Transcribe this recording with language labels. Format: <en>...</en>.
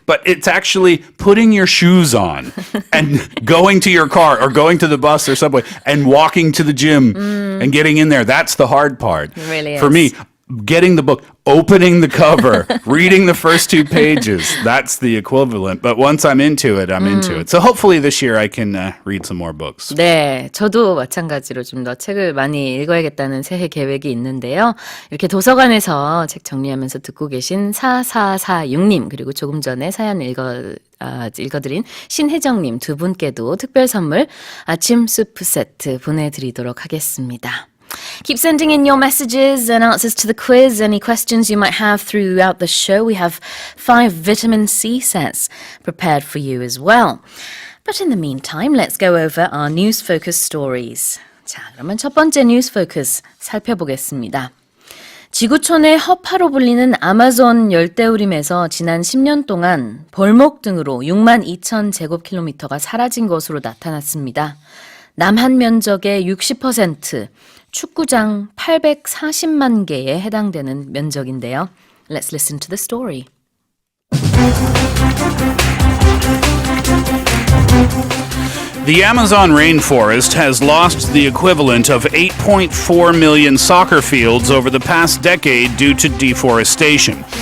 <en>But it's actually putting your shoes on and going to your car or going to the bus or subway and walking to the gym and getting in there. That's the hard part. It really is. For me, getting the book, opening the cover, reading the first 2 pages, that's the equivalent. But once I'm into it, I'm into it. So hopefully this year I can read some more books.</en> <ko>네, 저도 마찬가지로 좀 더 책을 많이 읽어야겠다는 새해 계획이 있는데요. 이렇게 도서관에서 책 정리하면서 듣고 계신 4446님 그리고 조금 전에 사연 읽어드린 신혜정님 두 분께도 특별 선물 아침 수프 세트 보내드리도록 하겠습니다.</ko> <en>Keep sending in your messages and answers to the quiz. Any questions you might have throughout the show. We have 5 vitamin C sets prepared for you as well. But in the meantime, let's go over our news focus stories.</en> <ko>자, 그러면 첫 번째 뉴스 포커스 살펴보겠습니다. 지구촌의 허파로 불리는 아마존 열대우림에서 지난 10년 동안 벌목 등으로 6만 2천 제곱킬로미터가 사라진 것으로 나타났습니다. 남한 면적의 60%, 축구장 840만 개에 해당되는 면적인데요.</ko> <en>Let's listen to the story. The Amazon rainforest has lost the equivalent of 8.4 million soccer fields over the past decade due to deforestation.</en>